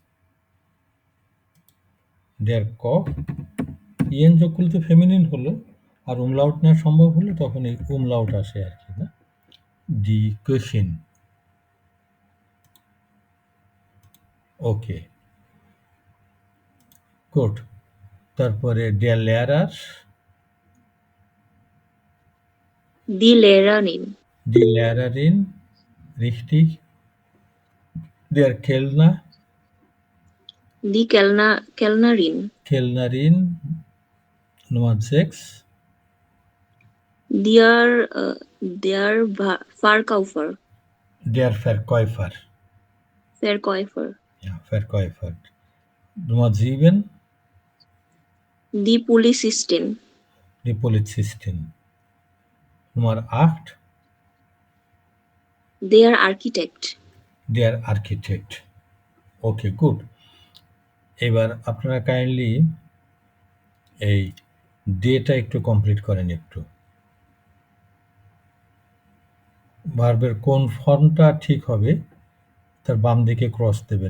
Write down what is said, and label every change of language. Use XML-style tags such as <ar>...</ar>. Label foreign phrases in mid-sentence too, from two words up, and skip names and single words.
<de>Der Koch</de> <bn>ইয়েন যোগ করলে তো ফেমিনিন হলো, আর umlaut না সম্ভব হলে তখন এই umlaut আসে আর কি, না?</bn> <de>Die Köchin। ওকে, গুড। তারপরে der Lehrer, Die Lehrerin. die Lehrerin, richtig। Der Kellner, Die Kellnerin. Kellnerin, Nummer 6। Der Verkäufer. Der Verkäufer, Verkäufer. ja, Verkäufer। Nummer 7, Die Polizistin. die Polizistin। Nummer 8, Der Architekt. der Architekt। ওকে, গুড।</de> <bn>এবার আপনারা কাইন্ডলি এই ডেটা একটু কমপ্লিট করেন একটু। ভার্বের কোন ফর্মটা ঠিক হবে তার বাম দিকে ক্রস দেবেন।</bn>